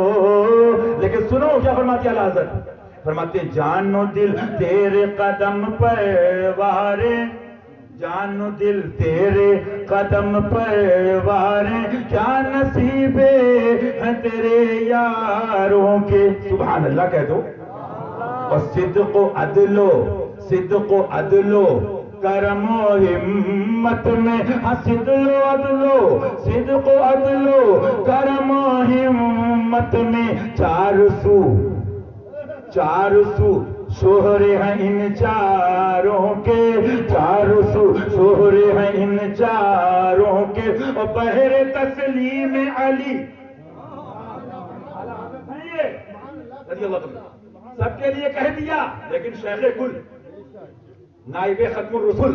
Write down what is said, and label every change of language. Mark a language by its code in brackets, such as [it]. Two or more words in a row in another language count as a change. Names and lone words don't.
[ur] لیکن سنو کیا فرماتی اعلیٰ حضرت؟ فرماتے جان و دل تیرے قدم پر وارے، جان و دل تیرے قدم پر وارے، کیا نصیب ہے تیرے یاروں کے. سبحان اللہ کہہ دو. اور صدق و عدل و صدق و عدل و کرم و ہمت میں، صدق و عدل و صدق و عدل و کرم و ہمت میں، چار سو شوہرے ہیں ان چاروں کے، چار سو شوہرے ہیں ان چاروں کے. اور بحر تسلیم علی رضی اللہ عنہ سب کے لیے کہہ دیا، لیکن شیخ کل نائب ختم الرسل.